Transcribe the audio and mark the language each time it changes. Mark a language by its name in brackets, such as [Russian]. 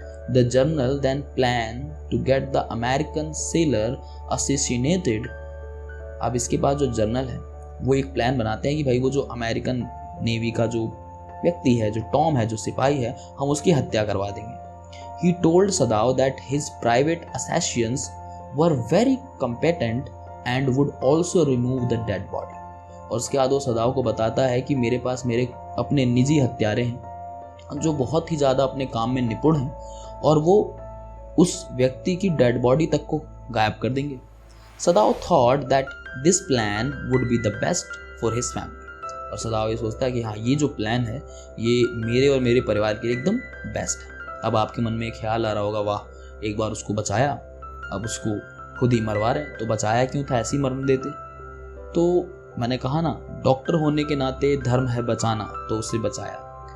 [English] The general then plan to get the American sailor assassinated. [Hindi] अब इसके बाद जो जनरल है वो एक प्लान बनाते हैं कि भाई वो जो अमेरिकन नेवी का जो व्यक्ति है, जो टॉम है, जो सिपाही है, हम उसकी हत्या करवा देंगे. [English] He told Sadao that his private assassins were very competent and would also remove the dead body. [Hindi] और उसके बाद वो सदाओ को बताता है कि मेरे पास मेरे अपने निजी हत्यारे हैं जो बहुत ही ज़्यादा अपने काम में निपुण हैं और वो उस व्यक्ति की डेड बॉडी तक को गायब कर देंगे. [English] Sadao thought that this plan would be the best for his family. [Hindi] और सदाओ ये सोचता है कि हाँ ये जो प्लान है ये मेरे और मेरे परिवार के लिए एकदम बेस्ट है. अब आपके मन में एक ख्याल आ रहा होगा, वाह एक बार उसको बचाया, अब उसको खुद ही मरवा रहे, तो बचाया क्यों था, ऐसे ही मरने देते. तो मैंने कहा ना, डॉक्टर होने के नाते धर्म है बचाना, तो उसे बचाया.